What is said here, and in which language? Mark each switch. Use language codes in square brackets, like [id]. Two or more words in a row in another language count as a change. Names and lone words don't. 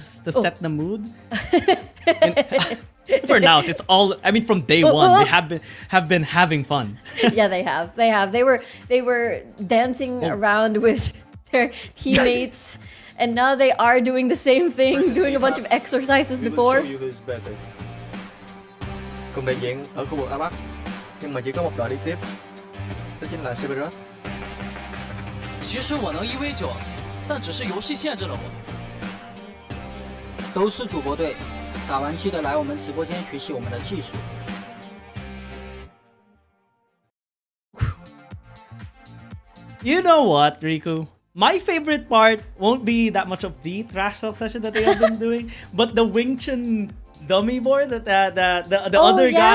[en] to set the mood. And for now, it's all. I mean, from day one, they have been having fun. Yeah, they have. They were dancing around with their teammates, and now they are doing the same thing, doing a bunch of exercises We will before. show you who's better. [vi] Cùng đại diện ở khu vực A Bắc, nhưng mà chỉ có một đội đi tiếp, đó chính là Cerberus. [zh] 其实我能1v9，但只是游戏限制了我。都是主播队，打完记得来我们直播间学习我们的技术。 [en] You know what, Riku? My favorite part won't be that much of the trash talk session that they have been doing, but the Wing Chun dummy board that the Oh, other yeah,